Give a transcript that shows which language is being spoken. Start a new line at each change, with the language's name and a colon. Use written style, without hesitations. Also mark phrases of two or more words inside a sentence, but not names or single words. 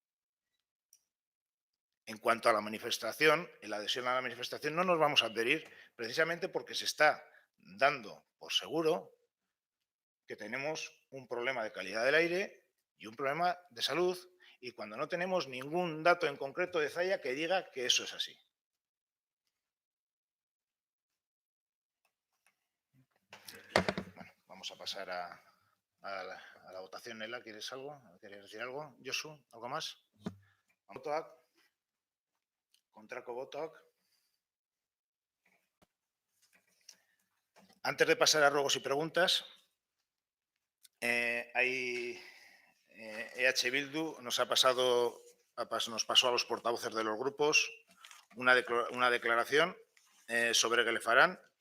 Spanish: En cuanto a la manifestación, en la adhesión a la manifestación no nos vamos a adherir precisamente porque se está dando por seguro que tenemos un problema de calidad del aire y un problema de salud, y cuando no tenemos ningún dato en concreto de Zalla que diga que eso es así. Bueno, vamos a pasar a la votación. Nela, ¿quieres algo? ¿Quieres decir algo? Josu, ¿algo más?
Basque: Botoak. Kontrako botoak.
Spanish: Antes de pasar a ruegos y preguntas, EH Bildu nos pasó a los portavoces de los grupos una declaración sobre Glefaran